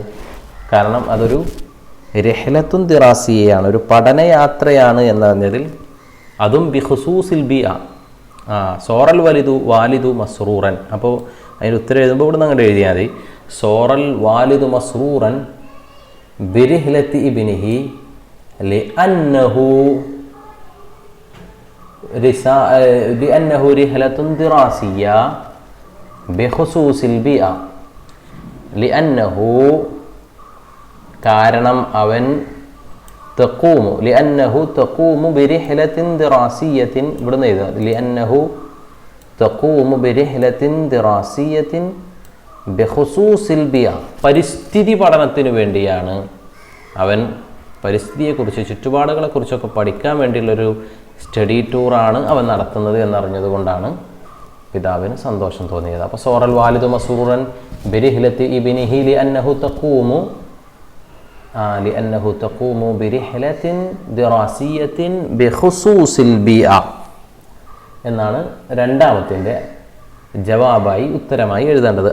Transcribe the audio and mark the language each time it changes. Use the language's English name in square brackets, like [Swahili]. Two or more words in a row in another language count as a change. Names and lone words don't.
[Malayalam] കാരണം അതൊരു [Arabic] رحلة دراسية, [Malayalam] ഒരു പഠനയാത്രയാണ് എന്നറിഞ്ഞതിൽ, അതും [Arabic] بخصوص البيئة. صار الوالد مسرورا. [Malayalam] അപ്പോൾ അതിന് ഉത്തരം എഴുതുമ്പോൾ ഇവിടെ നിന്ന് അങ്ങോട്ട് എഴുതിയാൽ മതി. [Arabic] صار الوالد مسرورا برحلة ابنه لأنه لأنه رحلة دراسية بخصوص البيئة لأنه [Malayalam] കാരണം അവൻ [Arabic] لأنه تقوم برحلة دراسية [Malayalam] ഇവിടുന്ന് എഴുതുക [Arabic] لأنه تقوم برحلة دراسية بخصوص البيئة [Malayalam] പരിസ്ഥിതി പഠനത്തിന് വേണ്ടിയാണ് അവൻ പരിസ്ഥിതിയെക്കുറിച്ച് ചുറ്റുപാടുകളെക്കുറിച്ചൊക്കെ പഠിക്കാൻ വേണ്ടിയുള്ളൊരു [English] study tour [Malayalam] അവൻ നടത്തുന്നത് എന്നറിഞ്ഞത് കൊണ്ടാണ് പിതാവിന് സന്തോഷം തോന്നിയത്. അപ്പോൾ [Arabic] صار الوالد مسرورا برحلة ابنه لأنه تقوم برحلة دراسية بخصوص البيئة [Malayalam] എന്നാണ് രണ്ടാമത്തിൻ്റെ ജവാബായി ഉത്തരമായി എഴുതേണ്ടത്.